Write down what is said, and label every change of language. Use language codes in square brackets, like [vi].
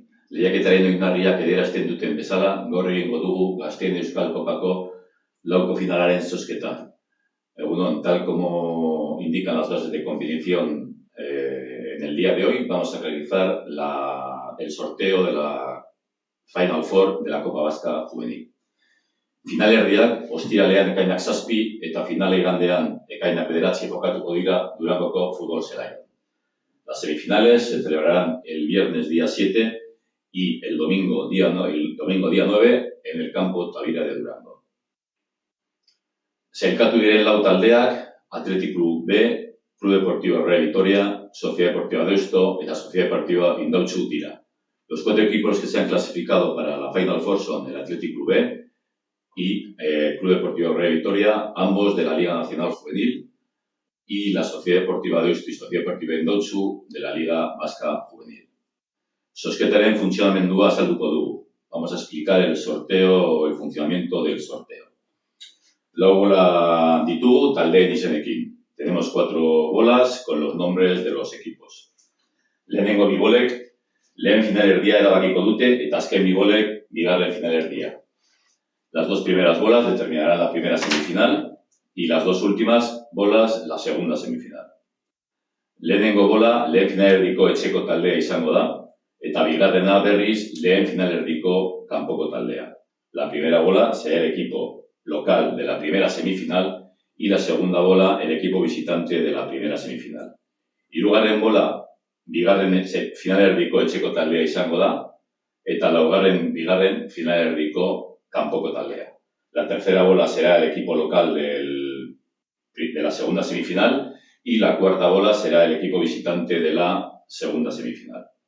[eu] lehiaketaren oinarriak adierazten duten bezala, gaur egingo dugu Gazteen Euskal Kopako lauko finalaren zozketa. [es] Bueno, tal como indican las bases de competición, en el día de hoy vamos a realizar el sorteo de la Final Four de la Copa Vasca Juvenil. [eu] Finalerdiak ostiralean ekainak 7 eta finale igandean ekainak 9 jokatuko dira Durangoko futbol zelaian. [es] Las semifinales se celebrarán el viernes día 7 y el domingo día 9 en el campo Tavira de Durango. [eu] Sailkatu diren lau taldeak Athletic Club B, Club Deportivo Real Vitoria, Sociedad Deportiva Deusto eta Sociedad Deportiva Indautxu dira. [es] Los 4 equipos que se han clasificado para la Final Four son el Athletic Club B y Club Deportivo Real Vitoria, ambos de la Liga Nacional Juvenil, y la Sociedad Deportiva Deusto y Sociedad Deportiva Indautxu de la Liga Vasca Juvenil. [eu] Zozketaren funtzionamendua azalduko dugu. [es] Vamos a explicar el sorteo, el funcionamiento del sorteo. [eu] Lau bola ditugu taldeen izenekin. [es] Tenemos 4 bolas con los nombres de los equipos. [eu] Lehenengo bi bolek lehen finalerdia erabakiko dute eta azken bi bolek bigarren finalerdia. [es] Las 2 primeras bolas determinarán la primera semifinal y las 2 últimas bolas la segunda semifinal. [eu] Lehenengo bola lehen finalerdiko etxeko taldea izango da eta bigarrena berriz lehen finalerdiko kanpoko taldea. [es] La primera bola será el equipo local de la primera semifinal y la segunda bola el equipo visitante de la primera semifinal. [eu] Hirugarren bola bigarren finalerdiko etxeko taldea izango da eta bigarren finalerdiko kanpoko taldea. [es] La tercera bola será el equipo local de la segunda semifinal y la cuarta bola será el equipo visitante de la segunda semifinal.